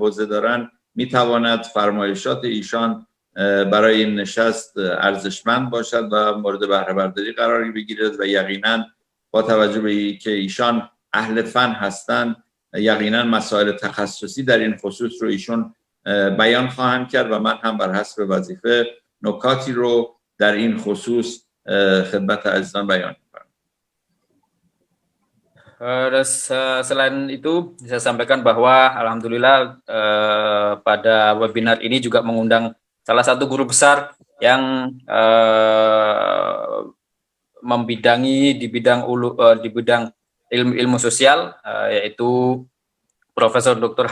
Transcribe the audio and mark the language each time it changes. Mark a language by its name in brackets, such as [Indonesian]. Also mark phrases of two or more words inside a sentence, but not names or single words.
[Persian] حوزه دارند میتواند فرمایشات ایشان برای این نشست ارزشمند باشد و مورد بهره برداری قرار بگیرد و یقینا با توجه به که ایشان اهل فن هستند یقینا مسائل تخصصی در این خصوص رو ایشون بیان خواهند کرد و من هم بر حسب وظیفه نکاتی رو در این خصوص خدمت عزیزان بیان می‌کنم. [Indonesian] Selain itu, saya sampaikan bahwa alhamdulillah pada webinar ini juga mengundang salah satu guru besar yang membidangi di bidang ilmu sosial, yaitu Profesor Dr.